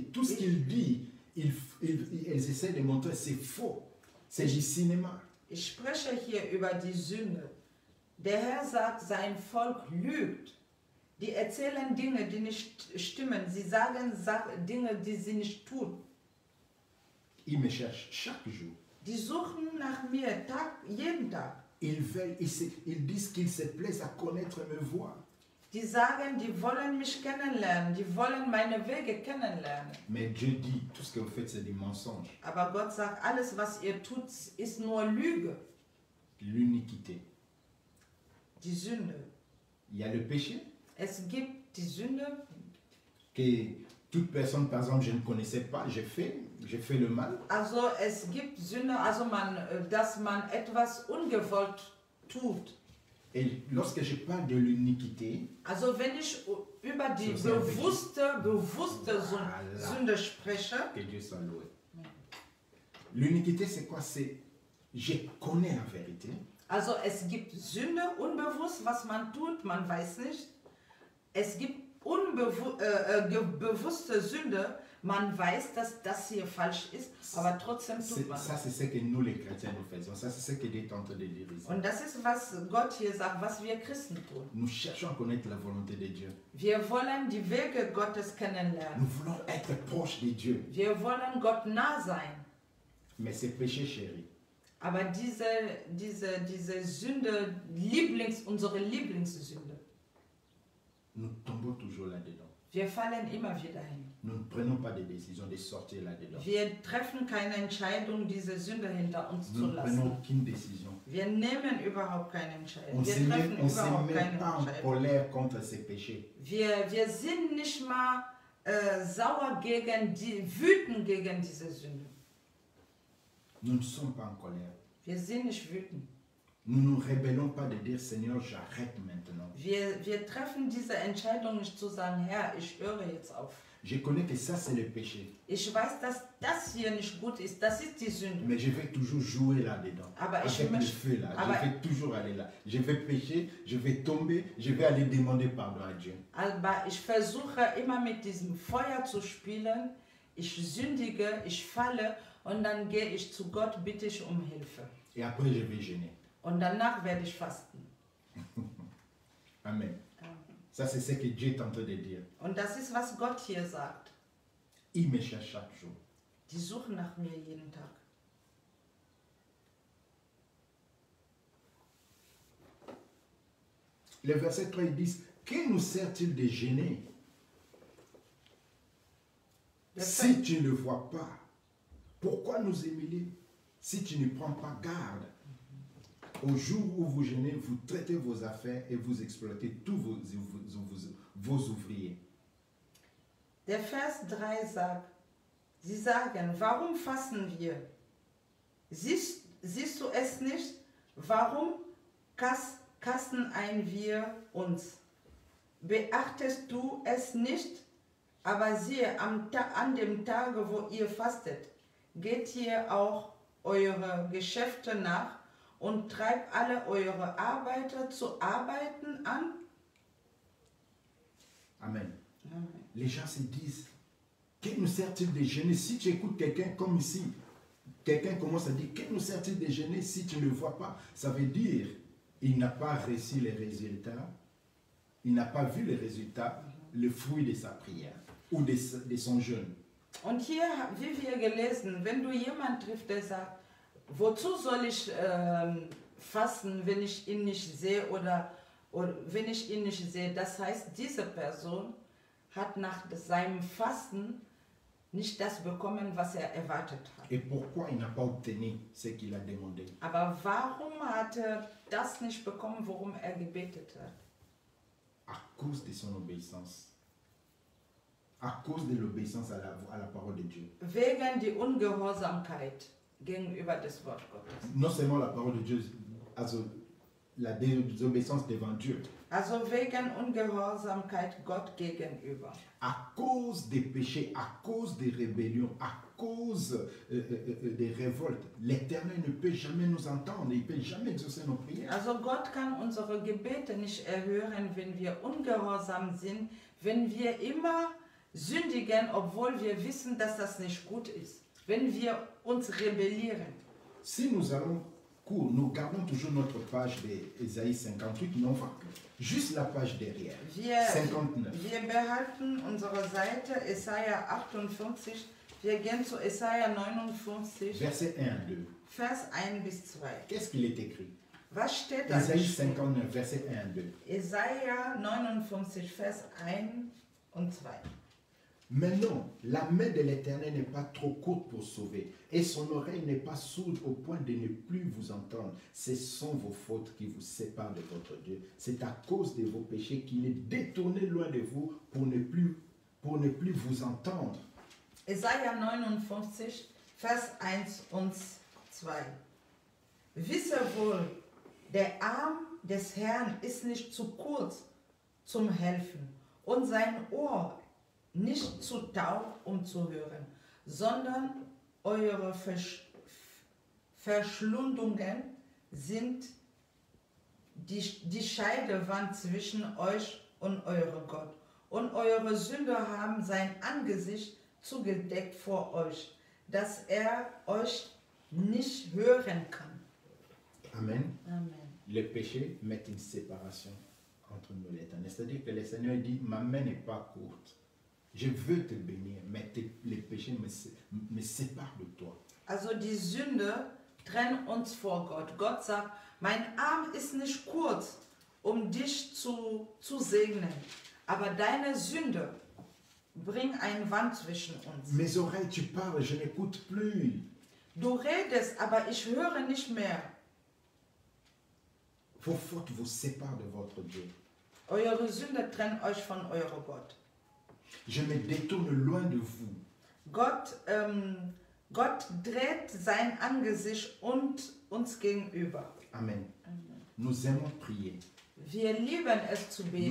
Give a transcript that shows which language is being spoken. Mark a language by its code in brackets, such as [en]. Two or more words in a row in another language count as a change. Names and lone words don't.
[fr] Tout ce qu'il dit, ils essaient de montrer c'est faux, c'est du cinéma. [de] Ich spreche hier über die Sünde. Der Herr sagt, sein Volk lügt. Die erzählen Dinge, die nicht stimmen. Sie sagen Dinge, die sie nicht tun. [fr] Ils me cherchent chaque jour. [de] Die suchen nach mir jeden Tag. [fr] Ils disent qu'ils se plaisent à connaître mes voies. [de] Die sagen, die wollen mich kennenlernen, die wollen meine Wege kennenlernen. [fr] Mais Dieu dit, tout ce que vous faites, c'est du mensonge. [de] Aber Gott sagt, alles, was ihr tut, ist nur Lüge. [fr] L'iniquité. [de] Die Sünde. [fr] Il y a le péché, [de] Es gibt die Sünde, [fr] que toute personne, par exemple, je ne connaissais pas, j'ai fait le mal. [de] also es gibt Sünde, also dass man etwas ungewollt tut. [fr] Et lorsque je parle de l'iniquité, [de] Also wenn ich über die So sehr bewusste [fr] Voilà. [de] Sünde spreche, [fr] que Dieu soit loué. L'iniquité, c'est quoi? C'est, je connais la vérité, [de] also es gibt Sünde, unbewusst, was man tut, man weiß nicht. Es gibt bewusste Sünde, man weiß, dass das hier falsch ist, aber trotzdem tut man [fr] ça [de] es. [fr] c'est ce que nous les chrétiens nous faisons. Ça c'est ce que Dieu est en train de dire ici. [de] Und das ist, was Gott hier sagt, was wir Christen tun. [fr] Nous cherchons à connaître la volonté de Dieu. [de] Wir wollen die Wege Gottes kennenlernen. [fr] Nous voulons être proches de Dieu. [de] Wir wollen Gott nah sein. [fr] Mais c'est péché, chéri. [de] Aber diese Sünde, unsere Lieblingssünde, [fr] Nous tombons toujours là-dedans. [de] wir fallen immer wieder hin. [fr] Nous ne prenons pas de décision de sortir là-dedans. [de] Wir treffen keine Entscheidung, diese Sünde hinter uns [fr] Nous [de] zu [fr] ne prenons [de] lassen. [fr] aucune décision. [de] Wir nehmen überhaupt keine Entscheidung. [fr] On [de] Wir [fr] ne [de] treffen [fr] se [de] überhaupt [fr] met [de] keine [fr] pas en [de] Entscheidung. [fr] colère contre ces péchés. [de] Wir sind nicht mal sauer wütend gegen diese Sünde. [fr] Nous ne sommes pas en colère. [de] Wir sind nicht wütend. [fr] Nous ne nous rébellons pas de dire Seigneur, j'arrête maintenant. [de] Wir treffen diese Entscheidung nicht zu sagen, Herr, ich höre jetzt auf. [fr] Je connais que ça c'est le péché. [de] Ich weiß, dass das hier nicht gut ist, das ist die Sünde. [fr] Mais je vais toujours jouer là-dedans. [de] Aber ich [fr] Avec le [de] möchte- [fr] feu là. [de] aber- [fr] Je vais toujours aller là. Je vais pécher, je vais tomber, je vais aller demander pardon à Dieu. [de] Aber ich versuche immer mit diesem Feuer zu spielen. Ich sündige, ich falle und dann gehe ich zu Gott, bitte ich um Hilfe. [fr] Et après je vais jeûner. [de] Und danach werde ich fasten. Amen. [fr] Ça c'est ce que Dieu est en train de dire. [de] Und das ist, was Gott hier sagt. [fr] Il me cherche chaque jour. [de] Die suchen nach mir jeden Tag. [fr] Le verset 3 ils disent, que nous sert-il de jeûner si tu ne le vois pas? Pourquoi nous humilier si tu ne prends pas garde? Au jour où vous jeûnez, vous traitez vos affaires et vous exploitez tous vos ouvriers. [de] Der Vers 3 sagt, sie sagen, warum fasten wir? Siehst du es nicht? Warum kasten wir uns? Beachtest du es nicht? Aber siehe, an dem Tage, wo ihr fastet, geht ihr auch eure Geschäfte nach und treibt alle eure Arbeiter zu arbeiten an? Amen. Amen. [fr] Les gens se disent, que nous sert-il de jeûner? Si tu écoutes quelqu'un comme ici, quelqu'un commence à dire, que nous sert-il de jeûner si tu ne le vois pas? Ça veut dire, il n'a pas reçu les résultats, il n'a pas vu les résultats, le fruit de sa prière ou de son jeûne. [de] Und hier, wie wir gelesen, wenn du jemanden triffst, der sagt, wozu soll ich fasten, wenn ich ihn nicht sehe oder wenn ich ihn nicht sehe, das heißt, diese Person hat nach seinem Fasten nicht das bekommen, was er erwartet hat. [fr] Et pourquoi il n'a pas obtenu ce qu'il a demandé? [de] Aber warum hat er das nicht bekommen, worum er gebetet hat? [fr] À cause de son obéissance. À cause de l'obéissance à la parole de Dieu. [de] Wegen die Ungehorsamkeit gegenüber des Wort Gottes. [fr] Non seulement la parole de Dieu, also la désobéissance devant Dieu. [de] Also wegen Ungehorsamkeit Gott gegenüber. [fr] À cause des péchés, à cause des rébellions, à cause des révoltes, l'Éternel ne peut jamais nous entendre, il ne peut jamais exaucer nos prières. [de] Also Gott kann unsere Gebete nicht erhören, wenn wir ungehorsam sind, wenn wir immer sündigen, obwohl wir wissen, dass das nicht gut ist. Wenn wir uns rebellieren. [fr] Si nous allons court, nous gardons toujours notre page d'Ésaïe 58, mais on va juste la page derrière, 59. [de] Wir behalten unsere Seite Jesaja 58. Wir gehen zu Jesaja 59, [fr] Verset 1 à 2. [de] Vers 1 bis 2. [fr] Qu'est-ce qu'il est écrit? [de] Was steht da? [fr] Ésaïe 59, verset 1 à 2. [de] Jesaja 59, Vers 1 und 2. [fr] Mais non, la main de l'Éternel n'est pas trop courte pour sauver, et son oreille n'est pas sourde au point de ne plus vous entendre. Ce sont vos fautes qui vous séparent de votre Dieu. C'est à cause de vos péchés qu'il est détourné loin de vous pour ne plus vous entendre. [de] Jesaja 59, Vers 1 und 2. Wisse wohl, der Arm des Herrn ist nicht zu kurz zum Helfen und sein Ohr nicht zu taub, um zu hören, sondern eure Verschlundungen sind die Scheidewand zwischen euch und eurem Gott. Und eure Sünder haben sein Angesicht zugedeckt vor euch, dass er euch nicht hören kann. Amen. Amen. [fr] Les péchés mettent une séparation entre nous et l'Éternel. C'est-à-dire que le Seigneur dit, ma main n'est pas courte. Je veux te bénir, mais les péchés me séparent de toi. [de] Also die Sünde trennt uns vor Gott. Gott sagt, mein Arm ist nicht kurz, um dich zu segnen, aber deine Sünde bringt eine Wand zwischen uns. [fr] Mes oreilles, tu parles, je n'écoute plus. [de] Du redest, aber ich höre nicht mehr. [fr] Vos fautes vous séparent de votre Dieu. [de] Eure Sünde trennt euch von eurem Gott. [fr] Je me détourne loin de vous. [de] Gott dreht sein Angesicht uns gegenüber. [fr] Amen. Nous aimons prier. [de] Wir lieben es zu beten.